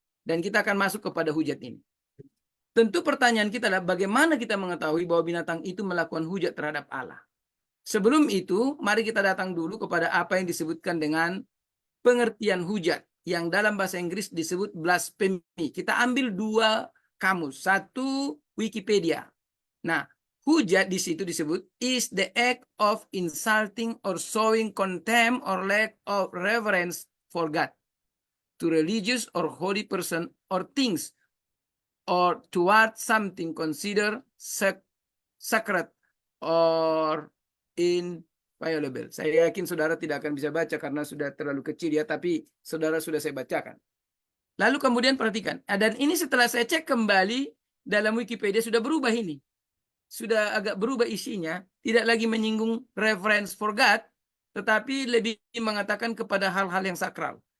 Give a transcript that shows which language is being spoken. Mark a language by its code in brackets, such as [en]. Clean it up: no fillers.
[id] Dan kita akan masuk kepada hujat ini. Tentu pertanyaan kita adalah bagaimana kita mengetahui bahwa binatang itu melakukan hujat terhadap Allah. Sebelum itu, mari kita datang dulu kepada apa yang disebutkan dengan pengertian hujat, yang dalam bahasa Inggris disebut blasphemy. Kita ambil dua kamus, satu Wikipedia. Nah, hujat di situ disebut [en] is the act of insulting or showing contempt or lack of reverence for God, to religious or holy person or things, or toward something considered sacred or inviolable. [id] Saya yakin saudara tidak akan bisa baca karena sudah terlalu kecil ya, tapi saudara sudah saya bacakan. Lalu kemudian perhatikan, dan ini setelah saya cek kembali dalam Wikipedia sudah berubah ini. Sudah agak berubah isinya, tidak lagi menyinggung [en] reverence for God, [id] tetapi lebih mengatakan kepada hal-hal yang sakral.